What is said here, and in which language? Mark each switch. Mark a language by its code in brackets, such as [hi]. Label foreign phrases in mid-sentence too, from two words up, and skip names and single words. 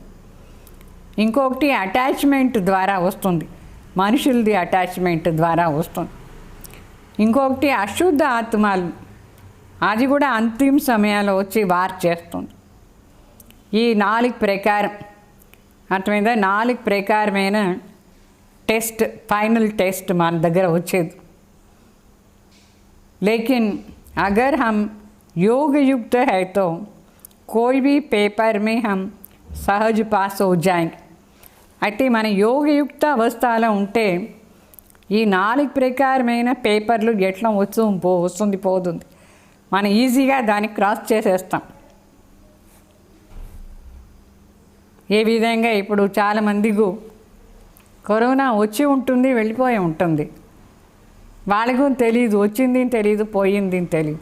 [te] ఇంకొకటి అటాచ్మెంట్ ద్వారా వస్తుంది, మనుషులది అటాచ్మెంట్ ద్వారా వస్తుంది. ఇంకొకటి అశుద్ధ ఆత్మలు, అది కూడా అంతిమ సమయాల్లో వచ్చి వార్ చేస్తుంది. ఈ 4 ప్రకారం అర్థమైందా? 4 ప్రకారమైన [en] test final test [te] मान దగ్గర వచ్చేది. [hi] लेकिन अगर हम योग युक्त है तो कोई भी पेपर में हम सहज पास हो जाएंगे. [te] అయితే మన యోగయుక్త అవస్థలో ఉంటే ఈ 4 ప్రకారమైన పేపర్లు ఎట్లా వస్తుంది పోతుంది, మనం ఈజీగా దాన్ని క్రాస్ చేసేస్తాం. ఏ విధంగా ఇప్పుడు చాలామందికి కరోనా వచ్చి ఉంటుంది, వెళ్ళిపోయి ఉంటుంది, వాళ్ళకు తెలియదు, వచ్చింది తెలియదు, పోయింది తెలియదు.